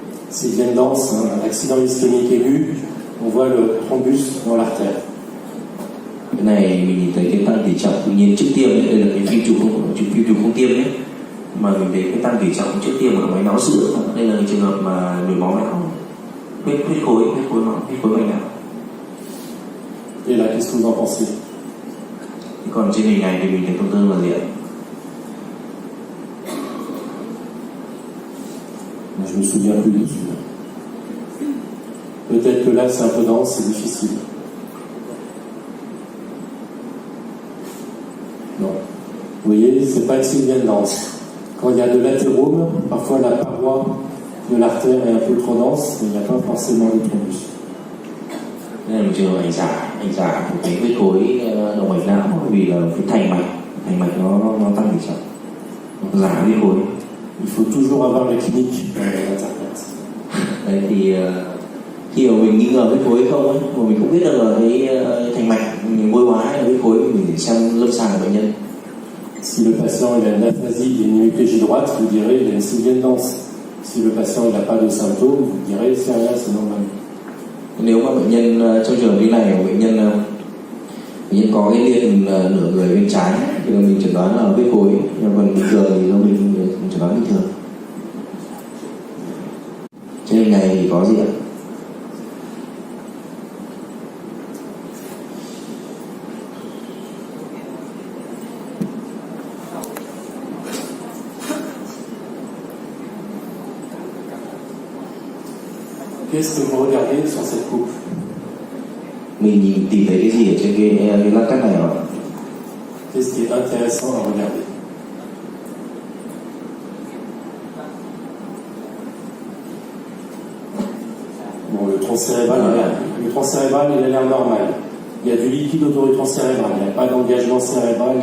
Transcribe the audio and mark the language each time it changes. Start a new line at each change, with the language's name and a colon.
French: C'est une veine dense, un accident ischémique aigu, on voit le thrombus dans l'artère.
Vietnamese: Cái này mình nhìn thấy cái tăng tỉ trọng tự nhiên trước tiêm ấy, đây là cái phim chụp không tiêm nhé, mà mình thấy cái tăng tỉ trọng trước tiêm ở máy não sữa. Đây là trường hợp mà nhồi máu não, huyết khối mạch não.
French: Et là, qu'est-ce que vous en pensez?
Vietnamese: Còn trên hình này thì mình thấy tổn thương là gì ạ?
French: Je me souviens plus de celui-là. Peut-être que là c'est un peu dense, c'est difficile. Non. Vous voyez, c'est pas une veine dense. Quand il y a de l'athérome, parfois la paroi de l'artère est un peu trop dense, mais il n'y a pas forcément de thrombus.
Vietnamese: Đây là một trường hợp ảnh giả của cái huyết khối động mạch não, vì là cái thành mạch nó tăng tỉ trọng, nó giả huyết khối.
French: Il faut toujours avoir la clinique d'interprète.
Vietnamese: Đấy thì khi mà mình nghi ngờ huyết khối không ấy, mà mình không biết được là cái thành mạch vôi hóa hay là huyết khối, mình phải xem lâm sàng của bệnh nhân.
French: Si le patient il a une aphasie, il a une hémiplégie droite, vous direz il a une sylvienne dense. Si le patient il n'a pas de symptômes, vous direz c'est rien, c'est normal.
Vietnamese: Nếu mà bệnh nhân trong trường hợp như này, bệnh nhân có cái liệt nửa người bên trái thì mình chẩn đoán là huyết khối, nhưng còn bình thường thì mình chẩn đoán bình thường. Trên hình này thì có gì ạ?
French: Qu'est-ce que vous regardez sur cette coupe?
Vietnamese: Mình tìm thấy cái gì ở trên cái lát cắt này ạ?
French: Qu'est-ce qui est intéressant à regarder? Bon, le tronc cérébral, il a l'air normal. Il y a du liquide autour cérébral, il n'y a pas d'engagement cérébral.